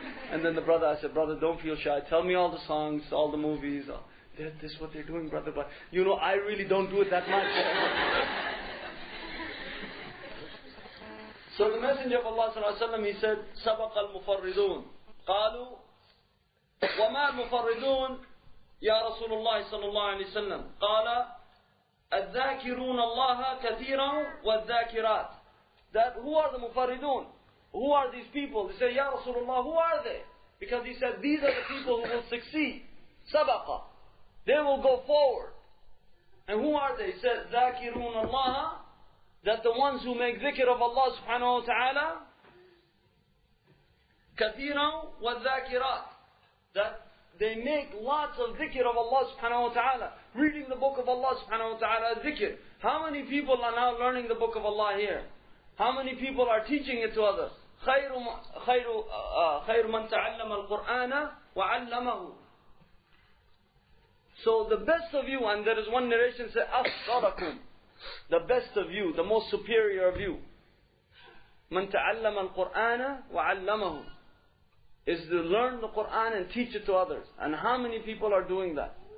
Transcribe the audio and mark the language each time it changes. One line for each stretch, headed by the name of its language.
English: And then the brother, I said, brother, don't feel shy. Tell me all the songs, all the movies. This is what they're doing, brother. But you know, I really don't do it that much. So the Messenger of Allah sallallahu alaihi wasallam, he said,
Arabic: سبق المفردون. قالوا وما المفردون يا رسول الله صلى الله عليه وسلم. قال الذاكرون الله كثيرا والذاكرات.
English: That who are the mufarridun? Who are these people? They say, Ya Rasulullah, who are they? Because he said, these are the people who will succeed. Sabaqa. They will go forward. And who are they? He said,
Arabic: ذاكرون الله.
English: That the ones who make dhikr of Allah subhanahu wa ta'ala.
Arabic: كثيرا والذاكرات.
English: That they make lots of dhikr of Allah subhanahu wa ta'ala. Reading the book of Allah subhanahu wa ta'ala, dhikr. How many people are now learning the book of Allah here? How many people are teaching it to others?
Arabic: خير من تعلم القرآن وعلمه.
English: So the best of you, and there is one narration say,
Arabic: أفضلكم.
English: The best of you, the most superior of you.
Arabic: من تعلم القرآن وعلمه.
English: Is to learn the Quran and teach it to others. And how many people are doing that?